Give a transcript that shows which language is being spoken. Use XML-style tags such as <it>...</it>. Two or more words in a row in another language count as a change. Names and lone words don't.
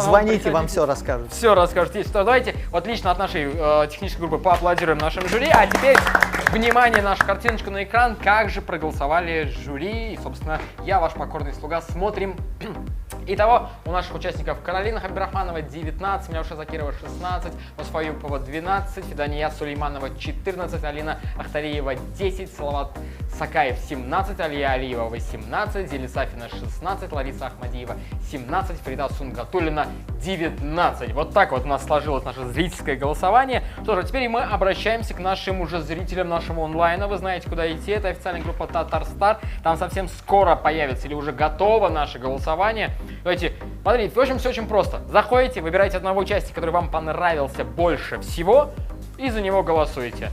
<ru>Звоните, вам все расскажут. Все расскажут. Есть что, давайте, вот лично от нашей технической группы поаплодируем нашему жюри. А теперь, внимание, наша картиночка на экран. Как же проголосовали жюри. И, собственно, я, ваш покорный слуга, смотрим. Итого, у наших участников Каролина Хабирахманова 19, Миляуша Закирова 16, Мусфа Юпова 12, Фидания Сулейманова 14, Алина Ахтариева 10, Салават Сакаев 17, Алия Алиева 18, Зели Сафина 16, Лариса Ахмадиева 17, Фрида Сунгатуллина 19. Вот так вот у нас сложилось наше зрительское голосование. Что же, теперь мы обращаемся к нашим уже зрителям нашего онлайна. Вы знаете, куда идти. Это официальная группа Татарстар. Там совсем скоро появится или уже готово наше голосование. Давайте, смотрите, в общем, все очень просто. Заходите, выбираете одного участника, который вам понравился больше всего, и за него голосуете.</ru>